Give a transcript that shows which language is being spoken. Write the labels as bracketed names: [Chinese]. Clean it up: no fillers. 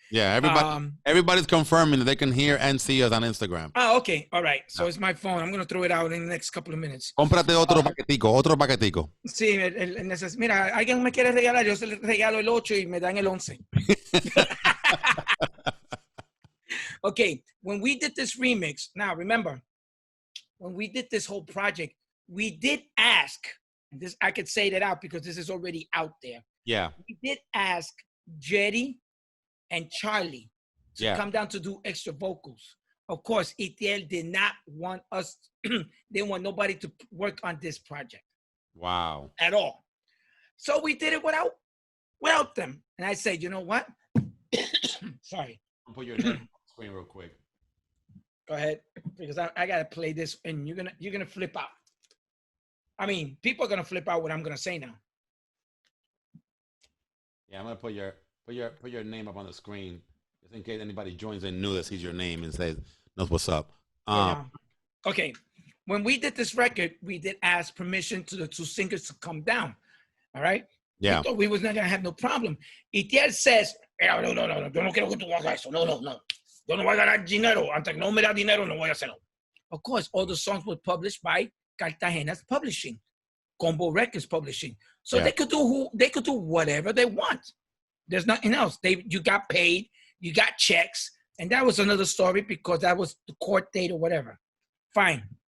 [English] Yeah, everybody's confirming that they can hear and see us on Instagram. Oh, okay. All right. So it's my phone. I'm going to throw it out in the next couple of minutes. [Spanish] Cómprate otro paquetico. Sí, mira, alguien me quiere regalar, yo se le regalo el 8 y me dan el 11. [English] Okay, when we did this remix, now remember, when we did this whole project, we did ask, and this I could say that out because this is already out there. Yeah. We did ask Jerry and Charlie to come down to do extra vocals. Of course, ETL did not want us, they didn't want nobody to work on this project. Wow. At all. So we did it without them. And I said, you know what? Sorry. I'll put your name on the screen real quick. Go ahead. Because I gotta play this and you're gonna flip out. I mean, people are gonna flip out what I'm gonna say now. Yeah, I'm gonna put your name up on the screen just in case anybody joins in new that sees your name and knows what's up. Okay. When we did this record, we did ask permission to the two singers to come down. All right? Yeah. We thought we was not gonna have no problem. ETL says, [Spanish] no, yo no quiero que tú hagas eso. No. Yo no voy a ganar dinero. Antes que no me da dinero, no voy a hacerlo. [English] Of course, all the songs were published by Cartagena's Publishing, Combo Records Publishing. So they could do whatever they want. There's nothing else. You got paid, you got checks, and that was another story because that was the court date or whatever. Fine.